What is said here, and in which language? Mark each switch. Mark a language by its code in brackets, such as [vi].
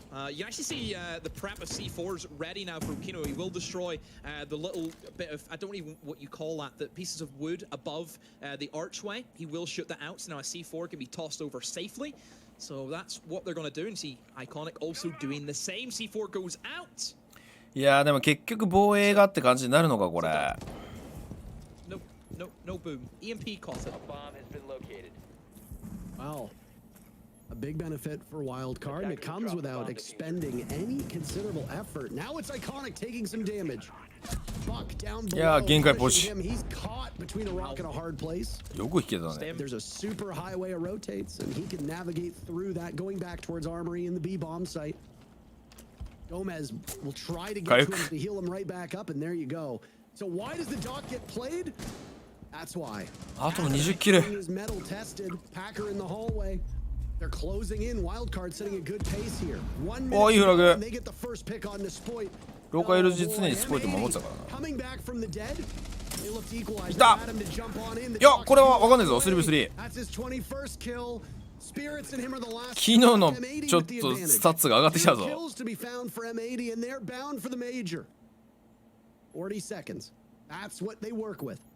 [en] You actually see the prep of C4s ready now for Kino. He will destroy the little bit of, I don't even what you call that, the pieces of wood above the archway. He will shoot that out, so now a C4 can be tossed over safely. So that's what they're going to do. And see Iconic also doing the same. C4 goes out. [ja] いやーでも結局防衛がって感じになるのかこれ。 [en] No boom. EMP caught it. A bomb has been located. Wow. A big benefit for WildCard, and it comes without expending any considerable effort. Now it's Iconic taking some damage. Buck down below. [ja] Yeah, 限界ポジ。 [en] He's caught between a rock and a hard place. [ja] よく引けたね。 [en] There's a super highway that rotates, and he can navigate through that, going back towards Armory in the B bomb site. Gomez will try to get to him to heal him right back up, and there you go. So why does the dock get played? That's why. [ja] あと20キル。 [en] His metal tested. Packer in the hallway. They're closing in. WildCard setting a good pace here. 1 minute and they get the first pick on the Spoit. [ja] 廊下いる実にスポイト守ってたからな。 [en] Coming back from the dead. They look to equalize. [ja] いた。 [en] Adam to jump on in. [ja] いやこれはわかんないぞ。 3v3。 [en] That's his 21st kill. Spirits and him are the last. [ja] 昨日のちょっとスタッツが上がってきたぞ。 [en] Kills to be found for M80 and they're bound for the major. 40 seconds. That's what they work with.